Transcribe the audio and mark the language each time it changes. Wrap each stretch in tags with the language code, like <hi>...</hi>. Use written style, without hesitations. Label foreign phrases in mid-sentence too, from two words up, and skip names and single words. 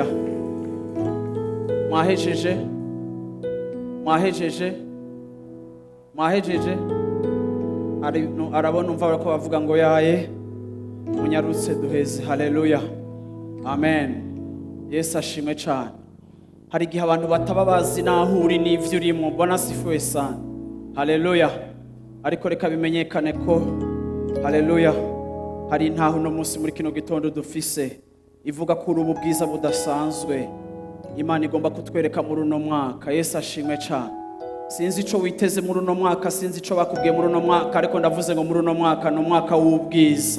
<rn>Mwahejeje, mwahejeje, mwahejeje. Arabona umva ko bavuga ngo yaye munyarutse duheze. Haleluya. Amen. Yesu ashimwe cyane. Hari igihe abantu bataba bazi naho uri n'ivyo urimo.</rn> <sw>Bwana asifiwe sana. Haleluya.</sw> <rn>Ariko reka bimenyekane ko haleluya hari intaho no munsi muri kino gitondo dufise ivuga ko ubu bwiza budasanzwe Imana igomba kutwereka muri uno mwaka. Yesu ashimwe cyane. Sinzi ico witeze muri uno mwaka, sinzi ico bakubwiye muri uno mwaka, ariko ndavuze ngo muri uno mwaka no mwaka w'ubwiza.</rn>